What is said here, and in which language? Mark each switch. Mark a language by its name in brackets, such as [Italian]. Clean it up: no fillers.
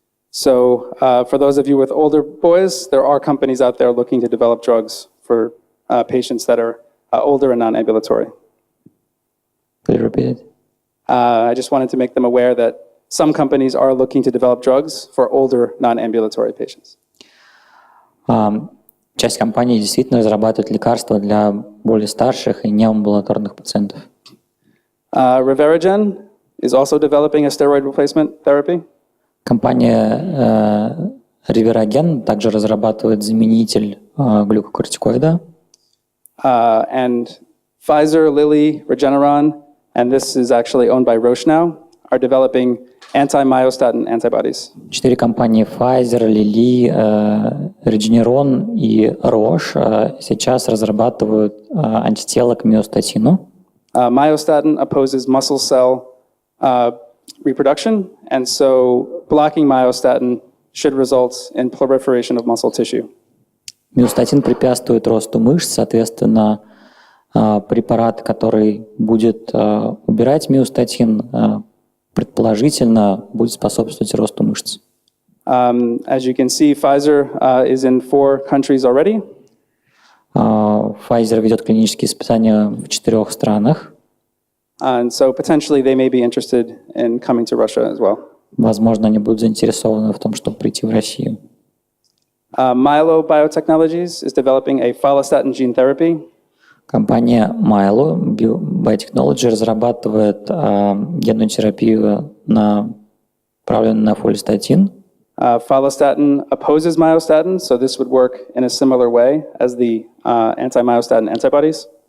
[English] So for those of you with older boys, there are companies out there looking to develop drugs for patients that are older and non-ambulatory. Could you repeat it? I just wanted to make them aware that some companies are looking to develop drugs for older non-ambulatory patients. [Russian] Часть компаний действительно разрабатывает лекарства для более старших и неамбулаторных пациентов. [English] Reverigen is also developing a steroid replacement therapy. [Russian] Компания Reveragen также разрабатывает заменитель глюкокортикоида. [English] And Pfizer, Lilly, Regeneron, and this is actually owned by Roche now, are developing anti-myostatin antibodies. [Russian] 4 компании Pfizer, Lilly, Regeneron и Roche сейчас разрабатывают антитела к миостатину. [English] Myostatin opposes muscle cell reproduction, and so blocking myostatin should result in proliferation of muscle tissue. [Russian] Миостатин препятствует росту мышц, соответственно, препарат, который будет убирать миостатин, предположительно будет способствовать росту мышц. [English] As you can see, Pfizer is in 4 countries already. [Russian] Pfizer ведет клинические испытания в 4 странах. [English] And so potentially they may be interested in coming to Russia as well. [Russian] Возможно, они будут заинтересованы в том, чтобы прийти в Россию. [English] Milo Biotechnologies is developing a follistatin gene therapy. [Russian] Компания Milo Biotechnology разрабатывает генную терапию, направленную на фолистатин. [English] Follistatin opposes myostatin, so this would work in a similar way as the anti-myostatin antibodies.